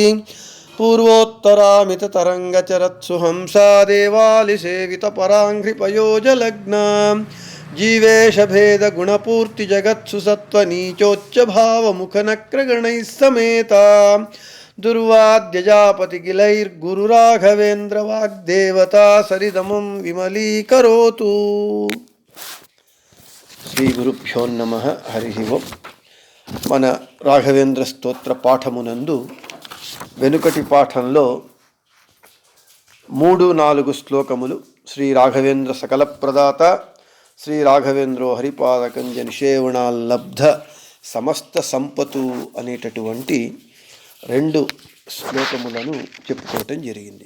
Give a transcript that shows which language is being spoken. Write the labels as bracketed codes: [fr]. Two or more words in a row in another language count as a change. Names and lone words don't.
[sa] पूर्वोत्तरामिततरङ्गचरत्सु हंसा देवालिसेवितपराङ्घ्रिपयोजलग्ना जीवेशभेदगुणपूर्तिजगत्सु सत्त्वनीचोच्च भावमुखनक्रगणैः समेता दुर्वाद्यजापतिगिलैर्गुरुराघवेन्द्रवाग्देवता सरिदमं विमलीकरोतु। శ్రీ గురుభ్యో నమః. హరి ఓం. [te] మన రాఘవేంద్ర స్తోత్ర పాఠమునందు వెనుకటి పాఠంలో 3-4 శ్లోకములు [sa] శ్రీ రాఘవేంద్ర సకల ప్రదాత శ్రీ రాఘవేంద్రో హరిపాదకంజ నిషేవణాల్లబ్ధ సమస్త సంపతు [te] అనేటటువంటి 2 శ్లోకములను చెప్పుకోవటం జరిగింది.